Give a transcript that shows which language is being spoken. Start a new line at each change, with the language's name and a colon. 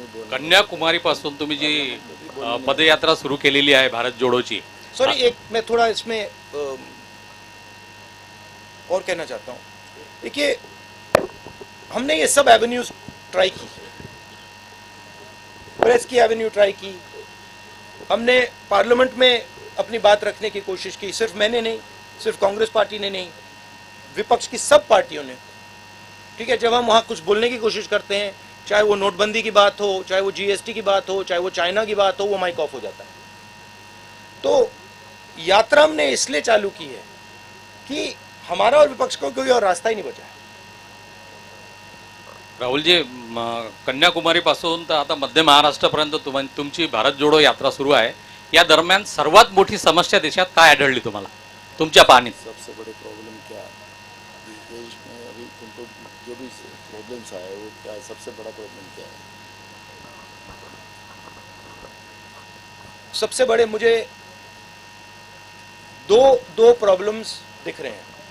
Marathi: कन्याकुमारीपासून तुम्ही जी पदयात्रा सुरू केलेली आहे भारत जोडोची,
Hindi: सॉरी, एक मैं थोड़ा इसमें और कहना चाहता हूँ। देखिए, हमने ये सब एवेन्यूज ट्राई की, प्रेस की एवेन्यू ट्राई की, हमने पार्लियामेंट में अपनी बात रखने की कोशिश की। सिर्फ मैंने नहीं, सिर्फ कांग्रेस पार्टी ने नहीं, विपक्ष की सब पार्टियों ने। ठीक है, जब हम वहाँ कुछ बोलने की कोशिश करते हैं, चाहे वो नोटबंदी की बात हो, चाहे वो जीएसटी की बात हो, चाहे वो चाइना की बात हो, वो माइक ऑफ हो जाता है। तो यात्रा हमने इसलिए चालू की है कि हमारा और विपक्ष को कोई और रास्ता ही नहीं बचा है।
Marathi: राहुलजी, कन्याकुमारीपासून तर आता मध्य महाराष्ट्रापर्यंत तुमची भारत जोडो यात्रा सुरू आहे। या दरम्यान सर्वात मोठी समस्या देशात काय आढळली तुम्हाला तुमच्या पाहणीत?
Hindi: सबसे बड़े प्रॉब्लम क्या इस देश में अभी तुमको जो भी प्रॉब्लम्स आए वो क्या है, सबसे बड़ा प्रॉब्लम क्या है? सबसे बड़े मुझे दो प्रॉब्लम्स दिख रहे हैं।